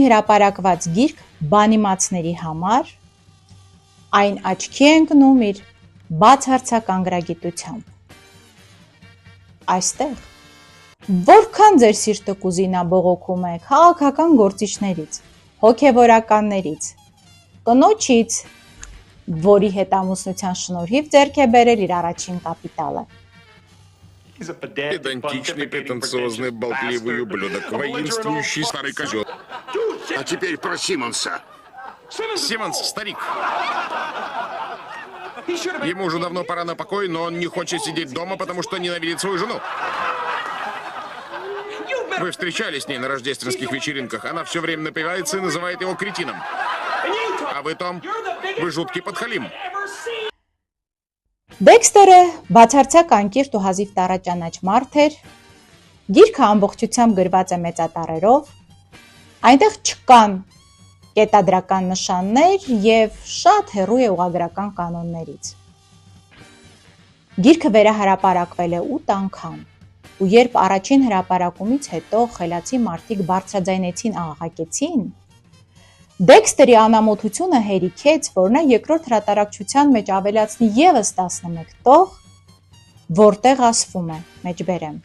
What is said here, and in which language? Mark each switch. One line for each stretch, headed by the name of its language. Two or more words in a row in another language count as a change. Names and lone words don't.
Armenian: հրապարակված գիրք բանիմացների համար, այն աչքի է ընկնում իր բացարձակ անգրագիտությամբ։ Այստեղ որքան ձեր սիրտը կուզի նա բողոքում է քաղաքական գործիչներից, հոգևորականներից, կնոջից, որի հետ ամուսնության շնորհիվ ձեռք է բերել իր առաջին կապիտալը։
Russian: Педантичный, претенциозный, болтливый ублюдок, воинствующий старый козел. А теперь про Симмонса. Симмонс, старик. Ему уже давно пора на покой, но он не хочет сидеть дома, потому что ненавидит свою жену. Вы встречались с ней на рождественских вечеринках. Она все время напивается и называет его кретином. А вы, Том, вы жуткий подхалим.
Armenian: Դեքստերը բացարձակ անկիրթ ու հազիվ տառաճանաչ մարդ էր, գիրքը ամբողջությամբ գրված է մեծատառերով, այնտեղ չկան կետադրական նշաններ և շատ հեռու է ուղղագրական կանոններից։ Գիրքը վերահրապարակվել է 8 անգամ, ու երբ առաջին հրապարակումից հետո խելացի մարդիկ բարձրաձայնեցին աղաղակեցին, Դեքստերի անամոթությունը հերիքեց, որ նա երկրորդ հրատարակչության մեջ ավելացնի ևս 11 տող, որտեղ ասվում է, մեջբերեմ.